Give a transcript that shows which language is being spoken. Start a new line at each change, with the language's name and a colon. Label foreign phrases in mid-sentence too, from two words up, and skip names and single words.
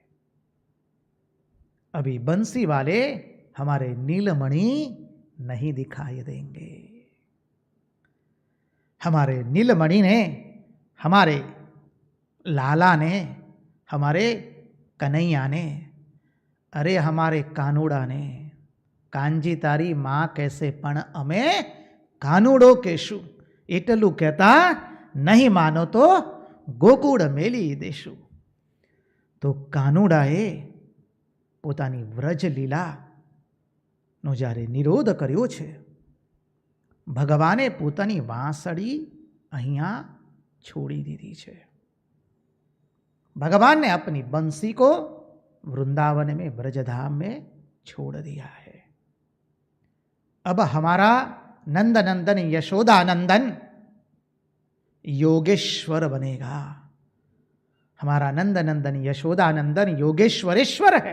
Hindi: अभी बंसी वाले हमारे नीलमणि नहीं दिखाई देंगे। हमारे नीलमणि ने, हमारे लाला ने, हमारे कन्हैया ने, अरे हमारे कानूड़ा ने,
Gujarati: કાનજી તારી મા કહેશે પણ અમે કાનુડો કહેશું, એટલું કહ્યું નહીં માનો તો ગોકુળ મેલી દેશું। तो कानूડાએ પોતાની વ્રજ લીલાનો જ્યારે નિરોધ કર્યો છે, ભગવાને પોતાની વાંસળી અહીંયા છોડી દીધી છે।
Hindi: भगवान ने अपनी बंसी को वृंदावन में ब्रजधाम में छोड़ दिया है। अब हमारा नंद नंदन यशोदा नंदन योगेश्वर बनेगा। हमारा नंद नंदन यशोदा नंदन योगेश्वरेश्वर है।